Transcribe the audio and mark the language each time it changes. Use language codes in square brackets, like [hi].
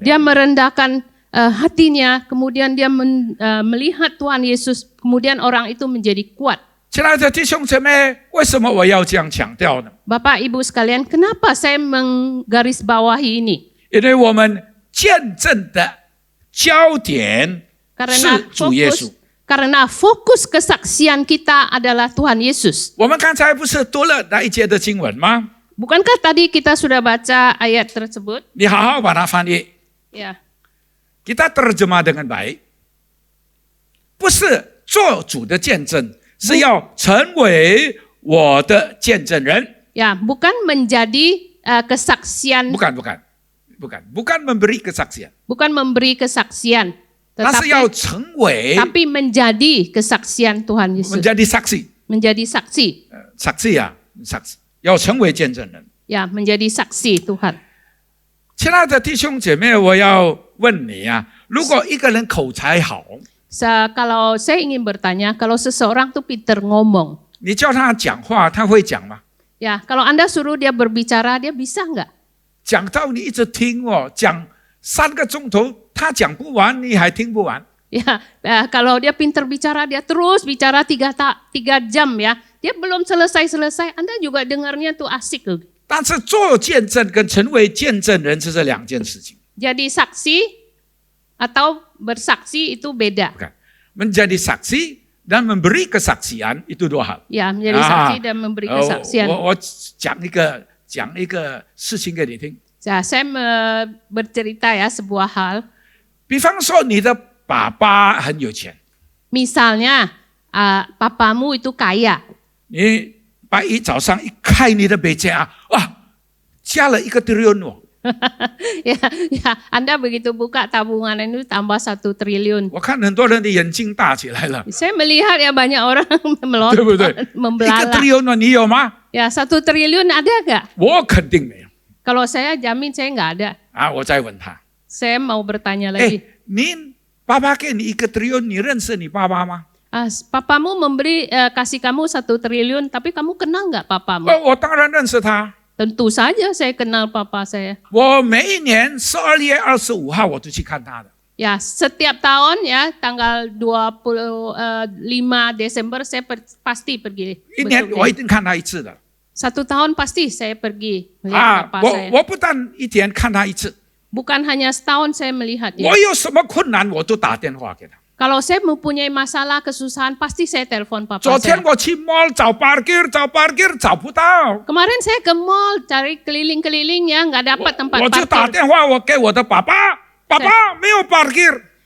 [id] dia merendahkan hatinya, kemudian dia melihat Tuhan Yesus, kemudian orang itu menjadi kuat. [zh] 亲爱的弟兄姐妹，为什么我要这样强调呢？ [id] Bapak Ibu sekalian, kenapa saya menggarisbawahi ini? [zh] 因为我们见证的焦点 [id] Karena [zh] 是主耶稣。 [id] karena fokus kesaksian kita adalah Tuhan Yesus. [zh] 我们刚才不是读了那一节的经文吗？ [id] Bukankah tadi kita sudah baca ayat tersebut? [zh] 你好好把它翻译， [id] Ya, kita terjemah dengan baik， [zh] 不是做主的见证，是要成为我的见证人。 [id] ya, bukan menjadi kesaksian, bukan memberi kesaksian， bukan memberi kesaksian, [zh] 但是要 [id] tetapi [zh] 成为 [id] tapi menjadi kesaksian Tuhan Yesus, menjadi saksi， menjadi saksi, [zh] saksi，要成为见证人。 [id] ya, menjadi saksi Tuhan. [zh] 亲爱的弟兄姐妹，我要问你啊，如果一个人口才好， [id] Kalau saya ingin bertanya, kalau seseorang tuh pinter ngomong, [zh] 你叫他讲话，他会讲吗？ [id] ya, kalau Anda suruh dia berbicara, dia bisa nggak? [zh] 讲到你一直听哦，讲3个钟头，他讲不完，你还听不完。 [id] Ya, kalau dia pinter bicara, dia terus bicara 3 jam ya. Dia belum selesai-selesai, Anda juga dengarnya tuh asik loh. [zh] 但是做见证跟成为见证人这是2件事情。 [id] Jadi saksi atau bersaksi itu beda. Bukan. Menjadi saksi dan memberi kesaksian itu 2 hal。 Ya, menjadi saksi dan memberi kesaksian. [zh] 我讲一个事情给你听。 [id] Ya, saya bercerita ya sebuah hal. [zh] 比方说你的爸爸很有钱， [id] Misalnya, papamu itu kaya. [zh] 你拜一早上一开你的北家，哇，加了1个triliun哦。 [id] ya, Anda begitu buka tabungan itu tambah 1 triliun. [zh] 我看很多人的眼睛大起来了， [id] Saya melihat ya banyak orang [zh] 对不对？ [id] melontot, membelalak. [zh] triliun 哦，你有吗？ [id] Ya, 1 triliun ada nggak? [zh] 我肯定没有 [id] Kalau saya jamin saya nggak ada. [zh] 啊！我再问他， [id] Saya mau bertanya 哎 lagi. ， [zh] 您爸爸给你1个triliun，你认识你爸爸吗？ [id] Papamu memberi kasih kamu 1 triliun, tapi kamu kenal nggak papamu? [zh] 我当然认识他。 [id] Tentu saja saya kenal papa saya. [zh] 我每一年12月25号我都去看他的。 [id] Ya, setiap tahun ya tanggal 25 Desember saya pasti pergi. [zh] 1年 [id] Betul, [zh] 我一定看他1次的。 [id] 1 tahun pasti saya pergi 啊 melihat，papa saya. [zh] 我不但1天看他1次， [id] Bukan hanya setahun saya melihatnya. [zh] 我有什么困难我都打电话给他。 [id] Kalau saya mempunyai masalah kesusahan, pasti saya telepon papa [zh] 昨天 [id] saya. [zh] 我去 mall 找 parkir 找不到， [id] Kemarin saya ke mall cari keliling-keliling ya, nggak dapat tempat [zh] 我就打 [id] parkir. [zh] 电话我给我的爸爸，爸爸没有 parkir。